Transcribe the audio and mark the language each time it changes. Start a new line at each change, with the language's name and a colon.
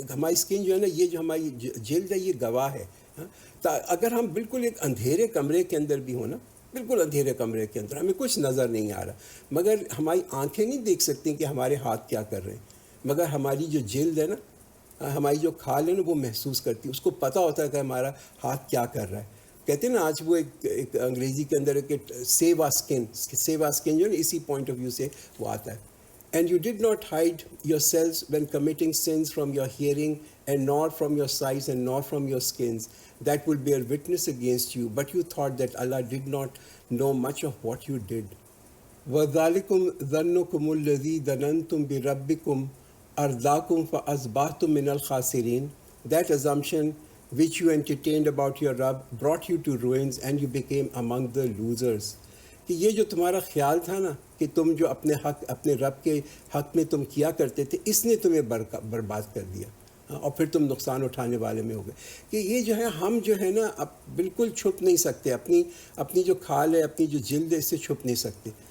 Urdu: ہماری اسکن جو ہے نا, یہ جو ہماری جلد ہے یہ گواہ ہے. اگر ہم بالکل ایک اندھیرے کمرے کے اندر بھی ہوں نا, بالکل اندھیرے کمرے کے اندر ہمیں کچھ نظر نہیں آ رہا, مگر ہماری آنکھیں نہیں دیکھ سکتی کہ ہمارے ہاتھ کیا کر رہے ہیں, مگر ہماری جو جلد ہے نا, ہماری جو کھال ہے نا وہ محسوس کرتی ہے. اس کو پتہ ہوتا ہے کہ ہمارا ہاتھ کیا کر رہا ہے. کہتے ہیں نا آج وہ ایک انگریزی کے اندر کہ سیوا اسکن جو ہے نا اسی پوائنٹ آف ویو سے وہ آتا ہے.
English: And you did not hide yourselves when committing sins from your hearing, and nor from your sights, and nor from your skins, that will bear witness against you. But you thought that Allah did not know much of what you did.
Arabic: وَذَلِكُمْ ظَنُّكُمُ الَّذِي ظَنَنْتُمْ بِرَبِّكُمْ أَرْدَاكُمْ فَأَصْبَحْتُمْ مِنَ الْخَاسِرِينَ.
English: That assumption which you entertained about your Rabb brought you to ruins, and you became among the losers.
Urdu: کہ یہ جو تمہارا خیال تھا نا کہ تم جو اپنے رب کے حق میں تم کیا کرتے تھے, اس نے تمہیں برباد کر دیا, اور پھر تم نقصان اٹھانے والے میں ہو گئے. کہ یہ جو ہے ہم جو ہے نا اب بالکل چھپ نہیں سکتے, اپنی جو کھال ہے, اپنی جو جلد ہے, اس سے چھپ نہیں سکتے.